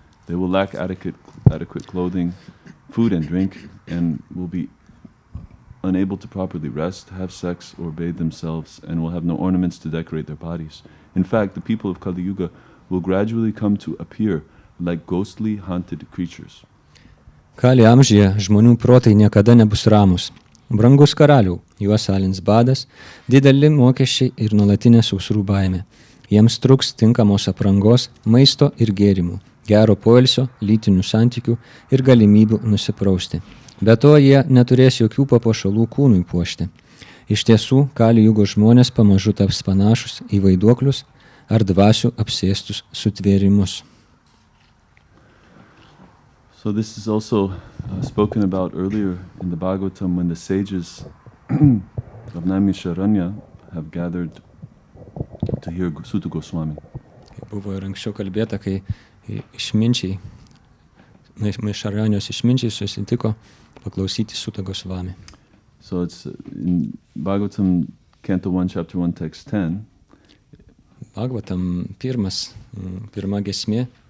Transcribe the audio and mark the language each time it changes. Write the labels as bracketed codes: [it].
[en] They will lack adequate clothing, food and drink, and will be unable to properly rest, have sex, or bathe themselves, and will have no ornaments to decorate their bodies. In fact, the people of Kali-yuga will gradually come to appear like ghostly, haunted creatures. [lt] Kali amžiuje žmonių protai niekada nebus ramūs. Brangus karaliau, juos alins badas, dideli mokesčiai ir nuolatinė sausrų baimė. Jiems truks tinkamos aprangos, maisto ir gėrimų, gero poilsio, lytinių santykių ir galimybių nusiprausti. Be to jie neturės jokių papuošalų kūnui puošti. Iš tiesų, Kali-yugos žmonės pamažu taps panašus į vaiduoklius ar dvasių apsėstus sutvėrimus. [en] So this is also spoken about earlier in the Bhagavatam when the sages of Naimisharanya have gathered to hear Sutta Goswami. [lt] Buvo ir anksčiau kalbėta, kai išminčiai, Naimisharanjos išminčiai susitiko paklausyti Sutta Goswami. [en] So it's in Bhagavatam, Canto 1, Chapter 1, Text 10. [lt] Bhagavatam pirma gesmė.